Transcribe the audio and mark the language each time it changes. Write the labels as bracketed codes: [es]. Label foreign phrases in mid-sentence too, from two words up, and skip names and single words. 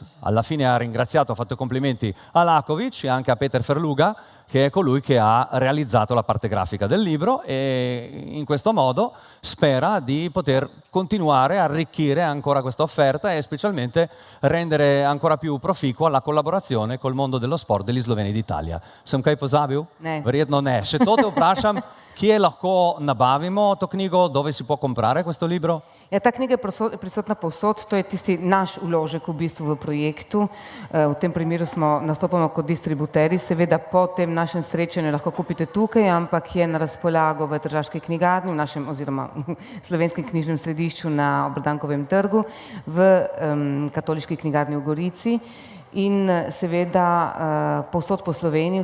[it] Alla fine ha ringraziato, ha fatto complimenti a Lakovic e anche a Peter Ferluga, che è colui che ha realizzato la parte grafica del libro e in questo modo spera di poter continuare a arricchire ancora questa offerta e specialmente rendere ancora più proficua la collaborazione col mondo dello sport degli sloveni d'Italia. [sl] Sem kaj pozabil? Ne. Verjetno ne. Še to te vprašam, kje lahko nabavimo to knjigo, [it] dove si può comprare questo libro? [sl] Ja, ta knjiga je prisotna povsod, to je tisti naš vložek v bistvu v projektu. V tem primeru nastopamo kot distributeri, seveda po tem našem srečanju lahko kupite tukaj, ampak je na razpolago v Tržaški knjigarni, v našem oziroma Slovenskem knjižnem središču na Obrdankovem trgu, v Katoliški knjigarni v Gorici in seveda povsod po Sloveniji.